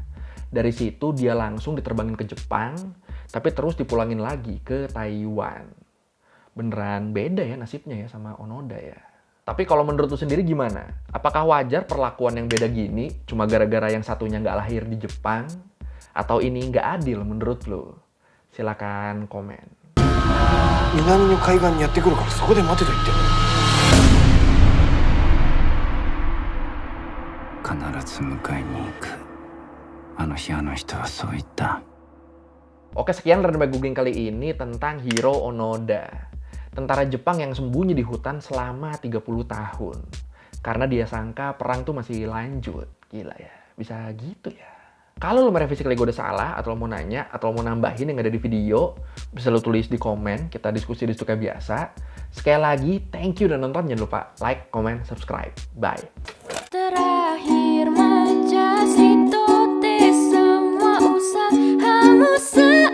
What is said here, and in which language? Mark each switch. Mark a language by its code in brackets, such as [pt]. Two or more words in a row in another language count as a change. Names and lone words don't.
[id] Dari situ dia langsung diterbangin ke Jepang, tapi terus dipulangin lagi ke Taiwan. Beneran beda ya nasibnya ya sama Onoda ya. Tapi kalau menurut lu sendiri gimana? Apakah wajar perlakuan yang beda gini cuma gara-gara yang satunya nggak lahir di Jepang? Atau ini nggak adil menurut lu? Silakan komen. [ja] 南の海岸にやってくるからそこで待てと言ってる。必ず迎えに行く。あの日あの人はそう言った。 [id] Oke, sekian Random Googling kali ini tentang Hiro Onoda. Tentara Jepang yang sembunyi di hutan selama 30 tahun. Karena dia sangka perang tuh masih lanjut. Gila ya, bisa gitu ya. Kalau lo merevisi kali gue udah salah, atau lo mau nanya, atau lo mau nambahin yang ada di video, bisa lo tulis di komen, kita diskusi di situ kayak biasa. Sekali lagi, [en] thank you [id] udah nonton, jangan lupa [en] like, comment, subscribe. [id] Bye. Terakhir majaz itu semua usahamu.